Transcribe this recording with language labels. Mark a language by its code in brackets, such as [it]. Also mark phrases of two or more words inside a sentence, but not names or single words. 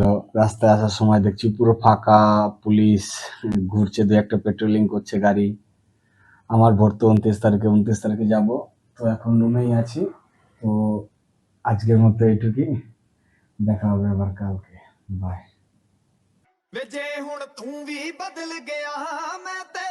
[bn] রাস্তায় আসার সময় দেখছি পুরো ফাঁকা, পুলিশ ঘুরছে, দু একটা পেট্রোলিং করছে গাড়ি। আমার ভোট তো 29 তারিখে, 29 তারিখে যাব। তো এখন রুমেই আছি। তো আজকের মতো এইটুকুই, দেখা হবে আবার কালকে। বাই। [pa] ਵੇ ਜੇ ਹੁਣ ਤੂੰ ਵੀ ਬਦਲ ਗਿਆ ਮੈਂ